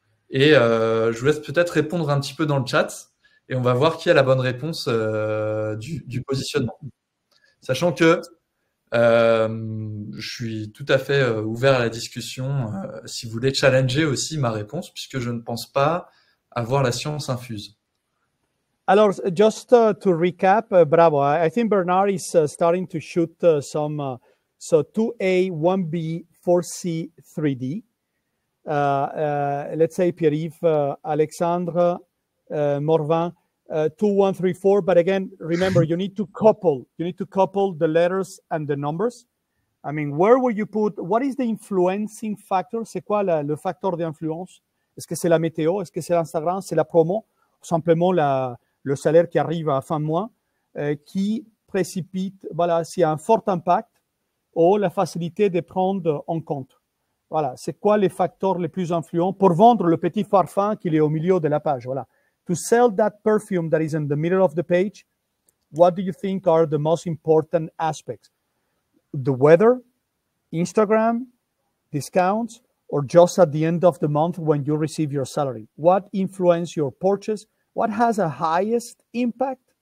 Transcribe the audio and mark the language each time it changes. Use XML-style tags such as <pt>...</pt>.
<fr>Et je vous laisse peut-être répondre un petit peu dans le chat et on va voir qui a la bonne réponse du positionnement. Sachant que je suis tout à fait ouvert à la discussion si vous voulez challenger aussi ma réponse, puisque je ne pense pas avoir la science infuse.</fr> <en>Alors, just to recap, bravo. I think Bernard is starting to shoot some, so 2A, 1B, 4C, 3D. Let's say Pierre-Yves, Alexandre, Morvan, 2, 1, 3, 4. But again, remember, you need to couple the letters and the numbers. I mean, where will you put, what is the influencing factor?</en> <fr>C'est quoi le facteur d'influence? Est-ce que c'est la météo? Est-ce que c'est l'Instagram? C'est la promo? Ou simplement le salaire qui arrive à la fin de mois qui précipite, voilà, s'il y a un fort impact ou la facilité de prendre en compte. Voilà, c'est quoi les facteurs les plus influents pour vendre le petit parfum qui est au milieu de la page. Voilà.</fr> <en>To sell that perfume that is in the middle of the page, what do you think are the most important aspects? The weather, Instagram, discounts, or just at the end of the month when you receive your salary? What influence your purchase? What has a highest impact?</en>